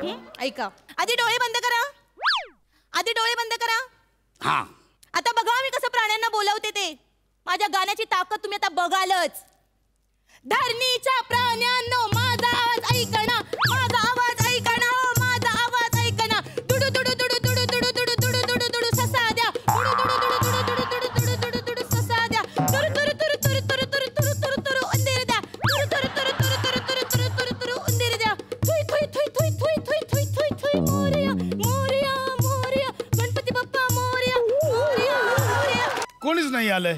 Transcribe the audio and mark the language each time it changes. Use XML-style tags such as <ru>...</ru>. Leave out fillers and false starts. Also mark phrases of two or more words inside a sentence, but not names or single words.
<mr>ऐका, आधी डोळे बंद करा. आधी डोळे बंद करा. हा. आता बघा मी कसं प्राण्यांना बोलावते ते. माझ्या गाण्याची ताकद तुम्ही आता बघालच. धरणीच्या प्राण्यांनो माझा आवाज ऐका ना, माझा आवाज ऐका ना, हो माझा आवाज ऐका ना. दुडू दुडू दुडू दुडू दुडू दुडू दुडू दुडू दुडू ससा द्या. दुडू दुडू दुडू दुडू दुडू दुडू दुडू दुडू दुडू ससा द्या. तुरु तुरु तुरु तुरु तुरु तुरु तुरु तुरु तुरु उंदीर द्या. तुरु तुरु तुरु तुरु तुरु तुरु तुरु तुरु तुरु उंदीर द्या. थुई थुई थुई थुई थुई थुई थुई थुई थुई. मोरया मोरया मोरया, गणपती बाप्पा मोरया मोरया मोरया. कोणीच नाही आलंय.</mr>